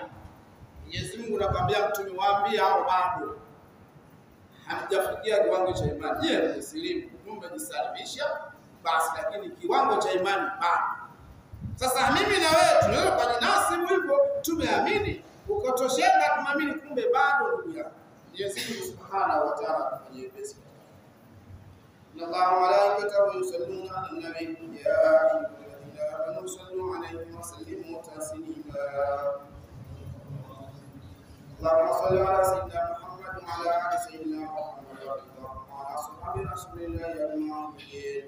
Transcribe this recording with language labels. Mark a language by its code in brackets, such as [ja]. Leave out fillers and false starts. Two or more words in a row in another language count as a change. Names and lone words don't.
[sw] Mwenyezi Mungu anakuambia mtume, waambie hao bado hamjafikia kiwango cha imani. Je, msilimu mmejisalimisha basi, lakini kiwango cha imani bado. Sasa mimi na wewe tunaweza kujinasibu hivyo, tumeamini, ukotosheka tumeamini, kumbe bado ndugu yangu. Mwenyezi Mungu [ar] سبحانه وتعالى [sw] afanyie pesa. [ar] إن الله وملائكته يصلون على النبي يا أيها الذين آمنوا صلوا عليه وسلموا تسليما. اللهم صل على سيدنا محمد وعلى آل سيدنا محمد وعلى أصحاب رسول الله أجمعين.